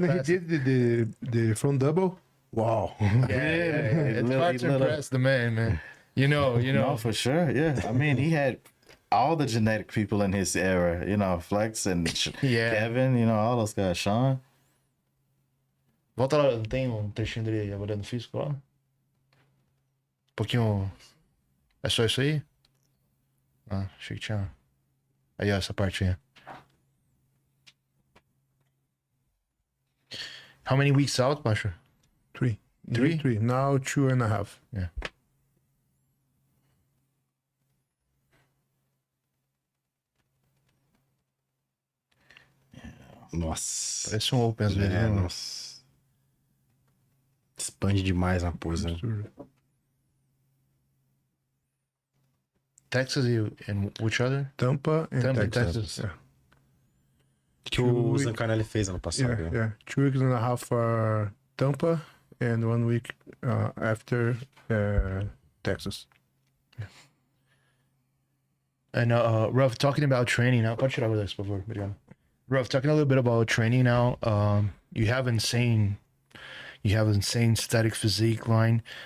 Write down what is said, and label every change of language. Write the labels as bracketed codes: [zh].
[en] when he did the front double. Wow. It's hard to impress the man. You know. No, for sure. Yeah. I mean, he had all the genetic people in his era, you know, Flex and Kevin, you know, all those guys, Sean. [pt] Volta lá, tem trechinho dele agora no físico lá? Pouquinho. É só isso aí? Ah, achei que tinha. Aí, ó, essa parte aí. [en] How many weeks out, Pasha? 3. 3? 3. Now 2.5. Yeah. [pt] Nossa. Parece um open às vezes, né? Nossa. Expande demais a pose, né? [en] Texas and which other? Tampa and Tampa, Texas. Texas. [pt] Que o Zancanelli fez ano passado. [en] Yeah. 2.5 weeks for Tampa and 1 week after Texas. And Ruff, talking about training now. [pt] Pode tirar isso, por favor, obrigado. [en] Ruff, talking a little bit about training now. You have insane static physique line.